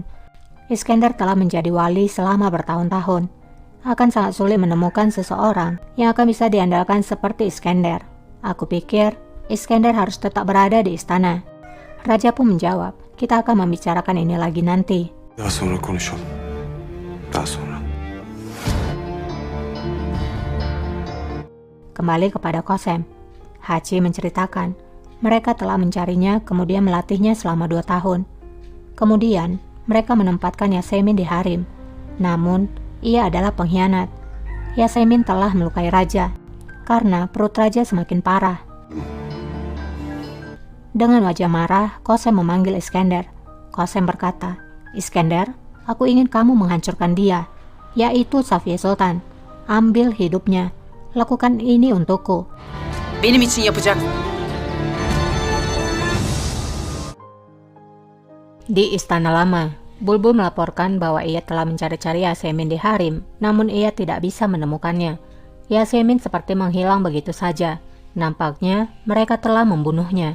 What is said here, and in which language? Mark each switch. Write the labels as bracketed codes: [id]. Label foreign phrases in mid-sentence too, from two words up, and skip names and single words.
[id] Iskandar telah menjadi wali selama bertahun-tahun. Akan sangat sulit menemukan seseorang yang akan bisa diandalkan seperti Iskandar. Aku pikir Iskandar harus tetap berada di istana." Raja pun menjawab, "Kita akan membicarakan ini lagi nanti." [tr] Daha sonra konuşalım. Daha sonra. [id] Kembali kepada Qasem, Hachi menceritakan, mereka telah mencarinya kemudian melatihnya selama 2 tahun. Kemudian, mereka menempatkan Yasemin di harem. Namun, ia adalah pengkhianat. Yasemin telah melukai raja, karena perut raja semakin parah. Dengan wajah marah, Qasem memanggil Iskandar. Qasem berkata, "Iskandar, aku ingin kamu menghancurkan dia, yaitu Safiye Sultan. Ambil hidupnya. Lakukan ini untukku." [tr] Benim için yapacak. [id] Di Istana Lama, Bulbul melaporkan bahwa ia telah mencari-cari Yasemin di harem, namun ia tidak bisa menemukannya. Yasemin seperti menghilang begitu saja. Nampaknya mereka telah membunuhnya.